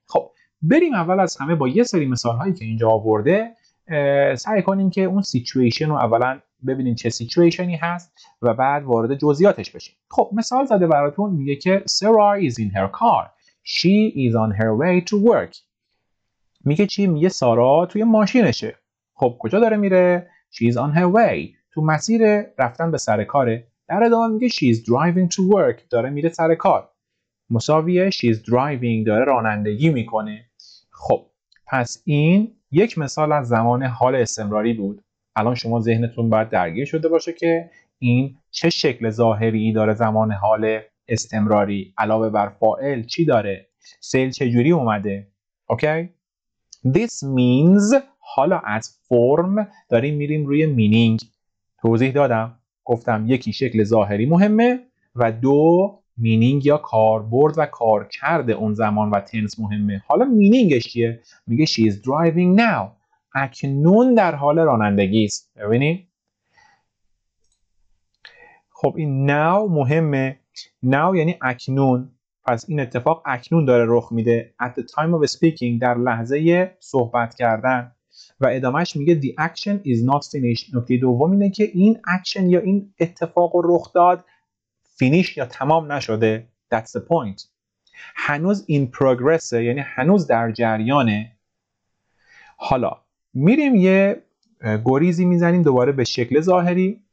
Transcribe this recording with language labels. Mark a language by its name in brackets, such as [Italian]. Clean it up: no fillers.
[Persian] خب بریم اول از همه با یه سری مثال هایی که اینجا آورده سعی کنیم که اون سیچویشن رو اولا ببینیم چه سیچویشنی هست و بعد وارد جزئیاتش بشیم. خب مثال زده براتون، میگه که [English] Sarah is in her car. She is on her way to work. [Persian] میگه چی؟ میگه سارا توی ماشینشه. خب کجا داره میره؟ [English] She is on her way. [Persian] تو مسیر رفتن به سر کاره. در ادامه میگه [English] she is driving to work. [Persian] داره میره سر کار. مساویه [English] she is driving، [Persian] داره رانندگی میکنه. خب پس این یک مثال از زمان حال استمراری بود. الان شما ذهنتون باید درگیر شده باشه که این چه شکل ظاهری داره زمان حال استمراری، علاوه بر فاعل چی داره، فعل چجوری اومده. اوکی؟ [English] This means، [Persian] حالا از فرم داریم میریم روی مینینگ. توضیح دادم، گفتم یکی شکل ظاهری مهمه و دو مینینگ یا کاربرد و کارکرد اون زمان و تنس مهمه. حالا مینینگش چیه؟ میگه [English] she is driving now. [Persian] اکنون در حال رانندگی است. ببینید؟ خب این now مهمه. now یعنی اکنون. پس این اتفاق اکنون داره رخ میده. [English] At the time of speaking، [Persian] در لحظه صحبت کردن. و ادامهش میگه [English] the action is not finished. [Persian] نکته دوم اینه که این اکشن یا این اتفاق رخ داد فینیش یا تمام نشده. [English] That's the point. [Persian] هنوز [English] in progress، [Persian] یعنی هنوز در جریانه. حالا میریم یه گریزی میزنیم دوباره به شکل ظاهری.